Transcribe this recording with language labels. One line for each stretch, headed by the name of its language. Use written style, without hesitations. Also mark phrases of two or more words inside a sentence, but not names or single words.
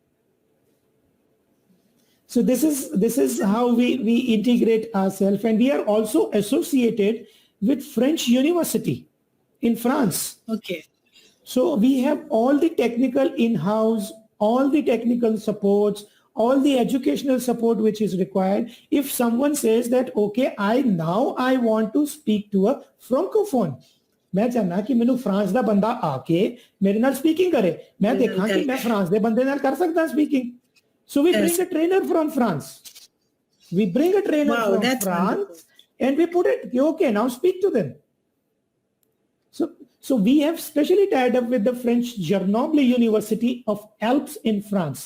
English: So this is how we integrate ourselves, and we are also associated with French University in France. Okay. So we have all the technical in-house, all the technical supports, all the educational support which is required. If someone says that, okay, I want to speak to a francophone,
Punjabi: ਮੈਂ ਚਾਹਨਾ ਕਿ ਮੈਨੂੰ ਫਰਾਂਸ ਦਾ ਬੰਦਾ ਆਕੇ ਮੇਰੇ ਨਾਲ ਸਪੀਕਿੰਗ ਕਰੇ, ਮੈਂ ਦੇਖਾਂ ਕਿ ਮੈਂ ਫਰਾਂਸ ਦੇ ਬੰਦੇ ਨਾਲ ਕਰ ਸਕਦਾ ਸਪੀਕਿੰਗ.
English: So we bring a trainer from France. We bring a trainer from France, wonderful. And we put it, okay, now speak to them. So we have specially tied up with the French Grenoble University of Alps in France.